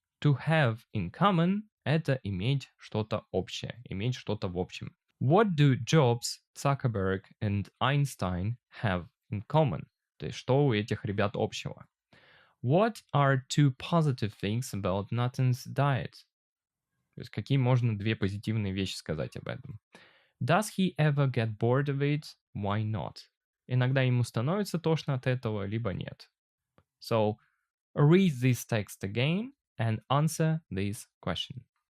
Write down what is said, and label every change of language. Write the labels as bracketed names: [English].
[English] To have in common [Russian] — это иметь что-то общее, иметь что-то в общем. [English] What do Jobs, Zuckerberg and Einstein have in common? [Russian] То есть что у этих ребят общего? [English] What are two positive things about Nathan's diet? [Russian] То есть какие можно две позитивные вещи сказать об этом? [English] Does he ever get bored of it? Why not? [Russian] Иногда ему становится тошно от этого, либо нет. [English] So, read this text again and answer this question.